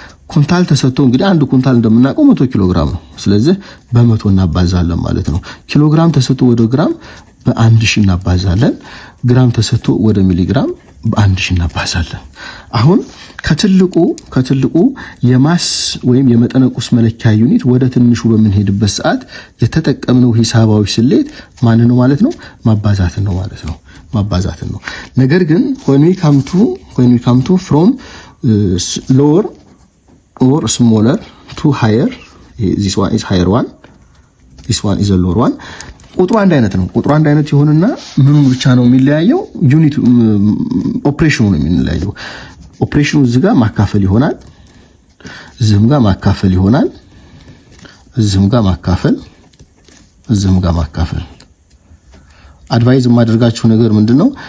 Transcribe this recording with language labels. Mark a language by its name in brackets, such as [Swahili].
[Amharic] ኩንታል ተሰጥቶ እንግዲህ አንድ ኩንታል እንደምናውቀው 100 ኪሎ ግራም ነው። ስለዚህ በ100 እናባዛለን ማለት ነው። ኪሎ ግራም ተሰጥቶ ወደ ግራም በ1000 እናባዛለን። ግራም ተሰጥቶ ወደ ሚሊግራም በ1000 እናባዛለን። አሁን ከትልቁ የማስ ወይም የመጠነቁስ መለኪያ ዩኒት ወደ ትንሹ በምንሄድበት ሰዓት የተጠቀምነው ሂሳባዊ ስሌት ማን ነው ማለት ነው? ማባዛትን ነው ማለት ነው። ማባዛትን ነው። ነገር ግን [English] when we come to from lower or smaller to higher, this one is higher one, this one is a lower one. [Amharic] ቁጥሩ አንድ አይነት ነው። ቁጥሩ አንድ አይነት ይሆንና ምኑ ብቻ ነው የሚለያየው? ዩኒት ኦፕሬሽኑ ነው የሚለያየው። ኦፕሬሽኑ እዚህ ጋር ማካፈል ይሆናል፣ እዚህም ጋር ማካፈል ይሆናል፣ እዚህም ጋር ማካፈል፣ እዚህም ጋር ማካፈል። አድቫይዝ የማደርጋችሁ ነገር ምንድነው?